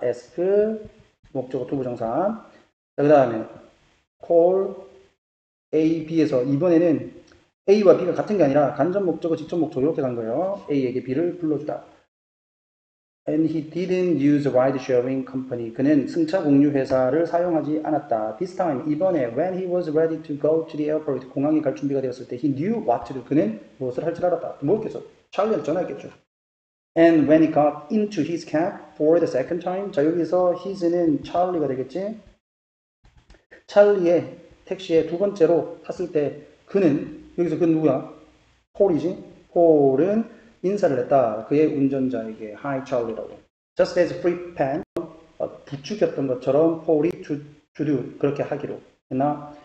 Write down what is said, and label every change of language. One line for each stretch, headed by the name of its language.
Korean: ask, 목적어 투부정사. 그 다음에 call, A, B에서 이번에는 A와 B가 같은 게 아니라 간접 목적어, 직접 목적어 이렇게 간 거예요. A에게 B를 불러주다.
English: And he didn't use a ride-sharing company.
Korean: 그는 승차 공유 회사를 사용하지 않았다.
English: This time,
Korean: 이번에
English: when he was ready to go to the airport,
Korean: 공항에 갈 준비가 되었을 때
English: he knew what to do.
Korean: 그는 무엇을 할 줄 알았다. 뭐겠어? 찰리한테 전화했겠죠.
English: And when he got into his cab for the second time,
Korean: 자 여기서 his는 찰리가 되겠지. 찰리의 택시에 두 번째로 탔을 때 그는 여기서 그는 누구야? 폴이지. 폴은 인사를 했다. 그의 운전자에게 Hi Charlie라고.
English: Just as Fripp Pan
Korean: 부추겼던 것처럼 폴이
English: to do
Korean: 그렇게 하기로 했나?